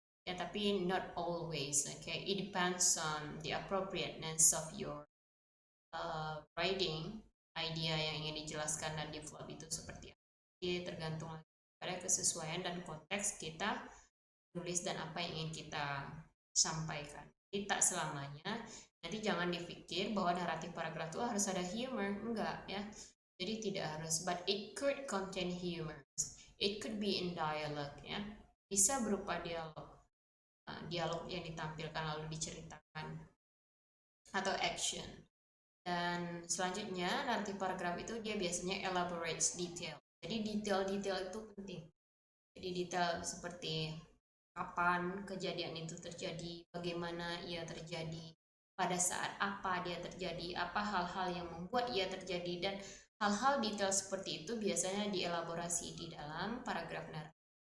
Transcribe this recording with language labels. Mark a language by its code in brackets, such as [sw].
[id] Ya, tapi [en] not always. Okay, it depends on the appropriateness of your writing, [id] idea yang ingin dijelaskan dan develop itu seperti apa. Jadi tergantung pada kesesuaian dan konteks kita tulis dan apa yang ingin kita sampaikan. Jadi tak selamanya, nanti jangan dipikir bahwa naratif paragraf itu harus ada humor, enggak ya. Jadi tidak harus, [en] but it could contain humor. It could be in dialogue ya. [id] Bisa berupa dialog. Dialog yang ditampilkan lalu diceritakan atau action. Dan selanjutnya naratif paragraf itu dia biasanya elaborates detail. Jadi detail-detail itu penting. Jadi detail seperti kapan kejadian itu terjadi, bagaimana ia terjadi, pada saat apa dia terjadi, apa hal-hal yang membuat ia terjadi, dan hal-hal detail seperti itu biasanya dielaborasi di dalam paragraf naratif.